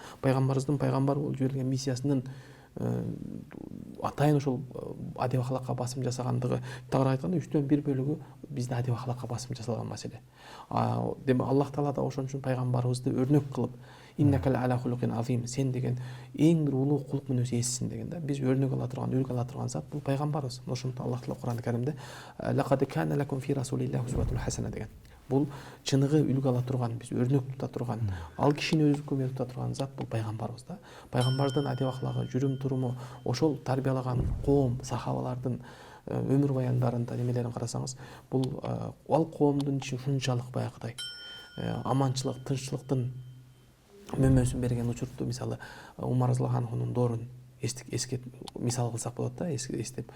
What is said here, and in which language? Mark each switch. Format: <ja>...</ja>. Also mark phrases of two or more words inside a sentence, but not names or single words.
<ky>Пайгамбарыбыздын пайгамбар болуп жиберилген миссиясынын атайын ошол адеп ахлакка басым жасагандыгы тагыраак айтканда 3/1 бөлүгү бизде адеп ахлакка басым жасалган маселе. Демек Аллах Таала да ошон үчүн пайгамбарыбызды өрнөк кылып</ky> <ar>إنك لعلى خلق عظيم,</ar> <ky>сен деген эң бир улуу кулк мүнөз ээсисиң деген да. Биз өрнөк ала турган, үлгү ала турган зат бул пайгамбарыбыз. Ошондуктан Аллах Таала Кур'ан-ы Каримде</ky> <ar>لقد كان لكم في رسول الله أسوة حسنة</ar> <ky>деген. Бул чыныгы үлгү ала турган, биз өрнөк тута турган, ал кишини өзүнүкү менен тута турган зат бул пайгамбарыбыз да. Пайгамбардын адеп ахлагы, жүрүм туруму, ошол тарбиялаган коом, сахабалардын өмүр баяндарында немелерин карасаңыз, бул ал коомдун ичи ушунчалык баягыдай аманчылык, тынччылыктын мөмөсүн берген учурду, мисалы Умар</ky> <ar>رضي الله عنه</ar> <ky>доорун мисал кылсак болот да, эстеп.</ky>